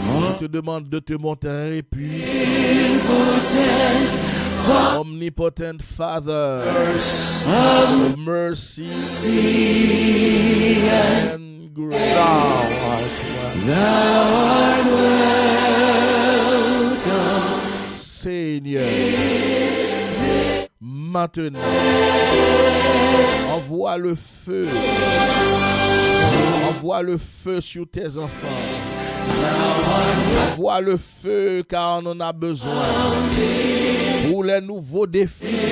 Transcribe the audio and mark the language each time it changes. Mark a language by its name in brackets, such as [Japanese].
[French] Je te demande de te montrer puissant. [English] Omnipotent Father of mercy and grace. thou art welcome. [French] Seigneur, maintenant, envoie le feu. Envoie le feu sur tes enfants. Envoie le feu car on en a besoin. Pour les nouveaux défis.